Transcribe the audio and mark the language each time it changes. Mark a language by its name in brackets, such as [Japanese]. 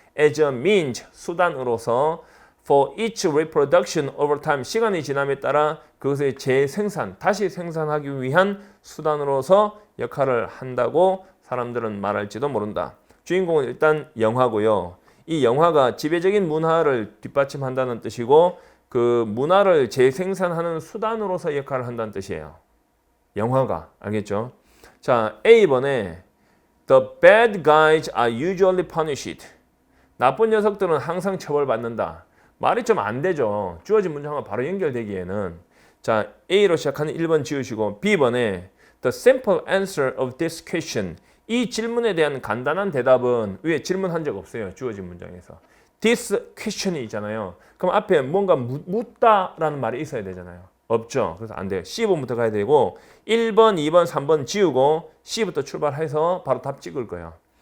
[English] As a means [Korean] 수단으로서 [English] for each reproduction over time [Korean] 시간이 지남에 따라 그것의 재생산 다시 생산하기 위한 수단으로서 역할을 한다고 사람들은 말할지도 모른다. 주인공은 일단 영화고요. 이 영화가 지배적인 문화를 뒷받침한다는 뜻이고 그 문화를 재생산하는 수단으로서 역할을 한다는 뜻이에요. 영화가 알겠죠? 자, A번에 [English] The bad guys are usually punished. [Korean] 나쁜 녀석들은 항상 처벌받는다. 말이 좀 안 되죠. 주어진 문장과 바로 연결되기에는. 자, A로 시작하는 1번 지우시고 B번에 [English] The simple answer of this question. [Korean] 이 질문에 대한 간단한 대답은 위에 질문한 적 없어요. 주어진 문장에서. [English] This question [Korean] 이 있잖아요. 그럼 앞에 뭔가 묻다라는 말이 있어야 되잖아요. 없죠. 그래서 안 돼요. C번부터 가야 되고 1번, 2번, 3번 지우고 C부터 출발해서 바로 답 찍을 거예요.